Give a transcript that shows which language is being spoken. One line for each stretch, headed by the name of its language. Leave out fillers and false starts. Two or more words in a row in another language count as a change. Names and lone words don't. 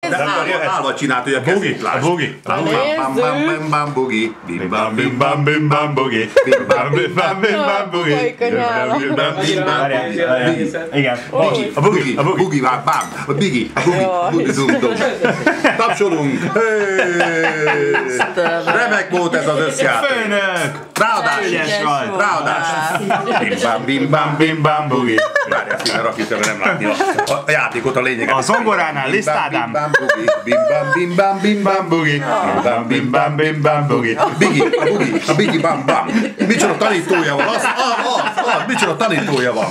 Hungarian: Állva csinált, hogy a kezét lásd. Bugi. Bam bam bam bugi. Bim bam bim bam bim bam bugi. Bim bam bim bam bim bam bugi. bim bam bim bam. Igen. A bugi bám. A bigi. Bugi dum dum. Tapsolunk. Remek volt ez az összjáték. Főnök. Ráadás. Bim bam bim bam bugi. Várjál, színe rakjuk, nem látni a játékot, a lényeget. A zongoránál Liszt Ádám. Bim bam bim bam bugi. Bim bam bim bam bugi. Bigi, a bigi bam bam. Micsoda tanítója van, az, micsoda tanítója van.